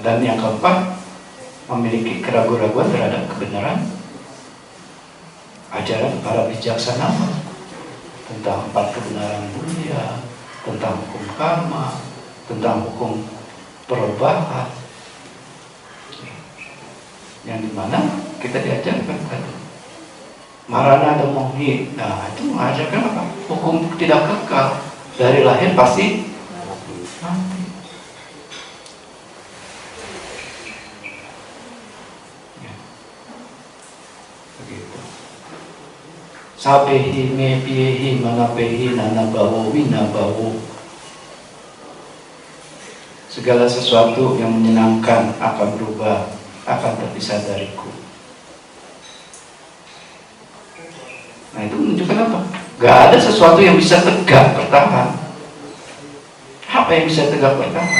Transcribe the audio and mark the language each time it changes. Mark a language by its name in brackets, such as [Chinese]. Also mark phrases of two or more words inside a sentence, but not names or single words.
[Indonesian] Dan yang keempat, memiliki keraguan-raguan terhadap kebenaran ajaran para bijaksana tentang 4 kebenaran mulia, tentang hukum karma, tentang hukum perubahan, yang dimana kita diajarkan tadi marana dan mohi. Nah, itu mengajarkan apa? Hukum tidak kekal, dari lahir pasti mati. Ya. Begitu. [Pali] Sabehi mepiehi manapehi nanabawo winabawo. [Indonesian] Segala sesuatu yang menyenangkan akan berubah, akan terpisah dariku. Nah, itu menunjukkan apa? Gak ada sesuatu yang bisa tegak bertahan. Apa yang bisa tegak bertahan?